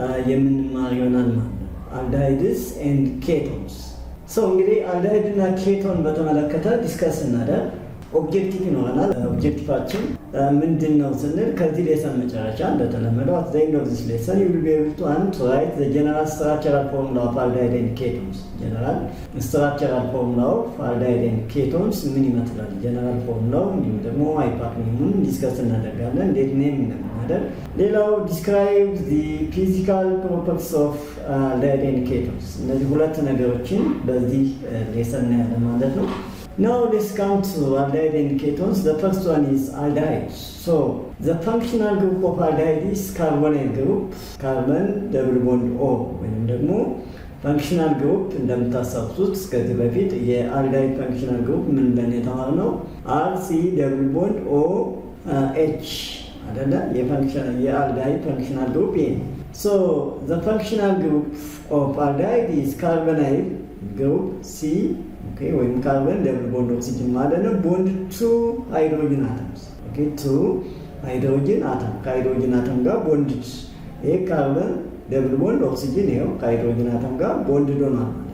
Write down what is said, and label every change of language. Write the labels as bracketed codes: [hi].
[am] የምንማር ይሆናል ማለት ነው። አልዳይድስ ኤንድ ኬቶንስ እንግዲህ አልዳይድ እና ኬቶን በተመለከተ ዲስከስ እናደርግ። ኦብጀክቲቭ ይኖረናል። ኦብጀክቲቫችን ምንድን ነው ስንል ከዚህ ሌሰን መጨረሻ እንደተለመደው [en] at the end of this lesson you will be able to write the general structural formula of aldehyde and ketones. general structural formula of aldehyde and ketones ምን ይመስላል? [am] general formula እንዲሁም ደግሞ ሃይፓርኒሙን ዲስከስ እናደርጋለን። እንዴት ነው የምናደርግ? [en] ሌላው describe the physical properties of aldehyde and ketones። [am] እነዚህ ሁለት ነገሮችን በዚህ ሌሰን እናያለን ማለት ነው። [en] Now let's come to aldehyde and ketones. The first one is aldehyde. So the functional group of aldehyde is carbonyl group, carbon double bond O. [am] ወይም ደግሞ functional group እንደምታስታውሱት ከዚህ በፊት የአልዳይድ functional group ምን እንደሆነ የተማርነው RC double bond O H አይደለ? የአልዳይድ functional group ይሄ። [en] So the functional group of aldehyde is carbonyl group [am] C ወይም ካርበን ደብል ቦንድ ኦክሲጅን ማለት ነው። ቦንድ ቱ ሃይድሮጅን አተምስ ቱ ሃይድሮጅን አተም ከሃይድሮጅን አተም ጋር ቦንድ ይሄ ካርበን ደብል ቦንድ ኦክሲጅን ይሄው ከሃይድሮጅን አተም ጋር ቦንድ ዶናል